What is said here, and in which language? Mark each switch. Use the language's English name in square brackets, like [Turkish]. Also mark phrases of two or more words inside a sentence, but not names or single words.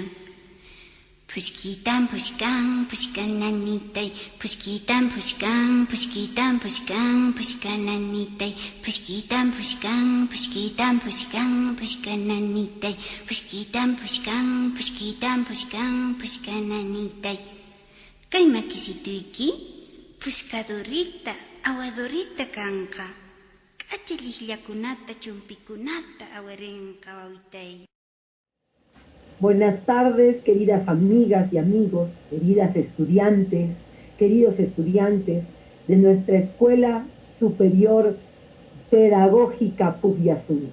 [Quechua] Pushkitan pushkan, pushkananitay, pushkitan pushkan, pushkitan pushkan, pushkananitay, pushkitan pushkan, pushkitan pushkan, pushkananitay, pushkitan pushkan, pushkitan pushkan, pushkananitay. Kay makisituyki, pushkadurita, awadurita kanqa. [Spanish] Buenas tardes, queridas amigas y amigos, queridas estudiantes, queridos estudiantes de nuestra Escuela Superior Pedagógica Pugyasuni.